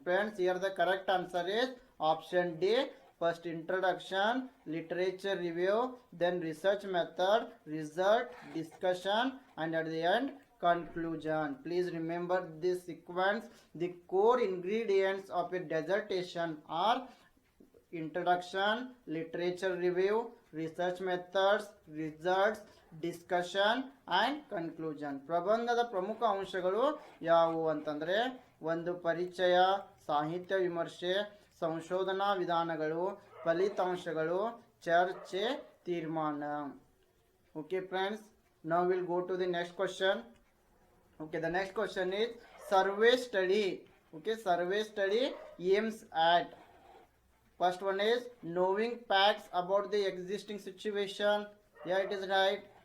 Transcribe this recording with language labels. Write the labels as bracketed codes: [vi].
[en] Friends, here the correct answer is option D. First introduction, literature review, then research method, result, discussion, and at the end conclusion. Please remember this sequence. The core ingredients of a dissertation are introduction, literature review, research methods, results, discussion and conclusion. [kn] ಪ್ರಬಂಧದ ಪ್ರಮುಖ ಅಂಶಗಳು ಯಾವುವು ಅಂತಂದರೆ, ಒಂದು ಪರಿಚಯ, ಸಾಹಿತ್ಯ ವಿಮರ್ಶೆ, ಸಂಶೋಧನಾ ವಿಧಾನಗಳು, ಫಲಿತಾಂಶಗಳು, ಚರ್ಚೆ, ತೀರ್ಮಾನ. [en] Okay friends, now we'll go to the next question. Okay, the next question is survey study. Okay, survey study aims at, first one is knowing facts about the existing situation. Yeah, it is right.